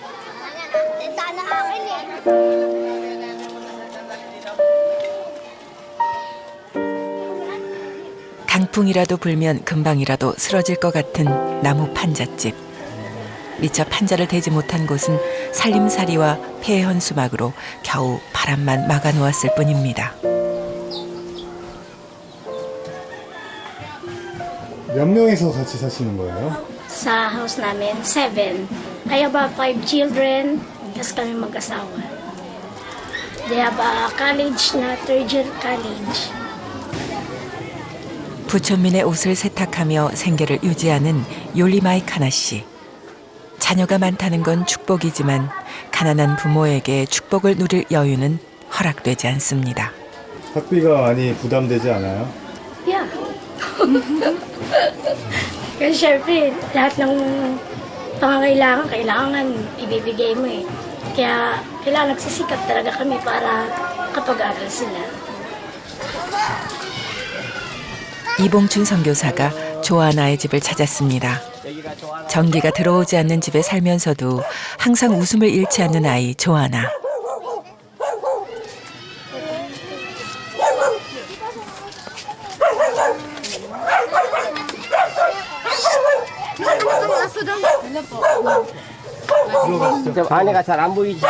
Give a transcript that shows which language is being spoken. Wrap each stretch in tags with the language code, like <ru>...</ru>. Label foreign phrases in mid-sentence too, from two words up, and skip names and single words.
<ko>강풍이라도 불면 금방이라도 쓰러질 것 같은 나무 판잣집. 미처 판자를 대지 못한 곳은 살림살이와 폐허한 수막으로 겨우 바람만 막아놓았을 뿐입니다. 몇 명이서 같이 사시는 거예요?</ko> <tl>Sa house namin, 7.</tl> <en>I have 5 children,</en> <tl>kasi kami mag-asawa.</tl> <en>They have a college na, 3rd year college.</en> <ko>부촌민의 옷을 세탁하며 생계를 유지하는 요리마이카나 씨. 자녀가 많다는 건 축복이지만 가난한 부모에게 축복을 누릴 여유는 허락되지 않습니다. 학비가 많이 부담되지 않아요?</ko> <en>Yeah.</en> <tl>Kasi syempre, lahat ng kailangan ibibigay mo eh. Kaya kailangan nagsisikap talaga kami para kapag-aral sila.</tl> <ko>이봉춘 선교사가 조아나의 집을 찾았습니다. 전기가 들어오지 않는 집에 살면서도 항상 웃음을 잃지 않는 아이 조아나. 좀 안에가 잘 안 보이시죠?</ko>